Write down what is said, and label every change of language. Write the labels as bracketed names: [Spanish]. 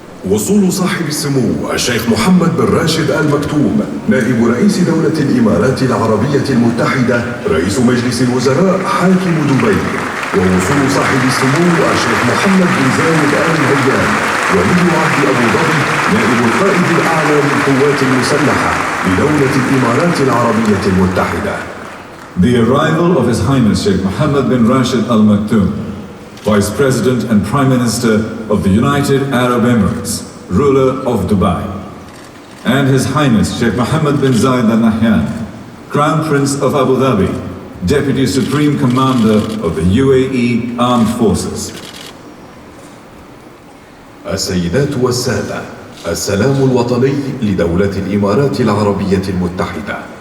[Arabic] وصول صاحب السمو الشيخ محمد بن راشد آل مكتوم نائب رئيس دولة الإمارات العربية المتحدة رئيس مجلس الوزراء حاكم دبي، ووصول صاحب السمو الشيخ محمد بن زايد آل نهيان ولي عهد أبو ظبي نائب القائد الأعلى للقوات المسلحة لدولة الإمارات العربية المتحدة. [English] The arrival of His Highness Sheikh Mohammed bin Rashid Al Maktoum, Vice President and Prime Minister of the United Arab Emirates, ruler of Dubai, and His Highness Sheikh Mohammed bin Zayed Al Nahyan, Crown Prince of Abu Dhabi, Deputy Supreme Commander of the UAE Armed Forces. [Arabic] السيدات والسادة، السلام الوطني لدولة الإمارات العربية المتحدة.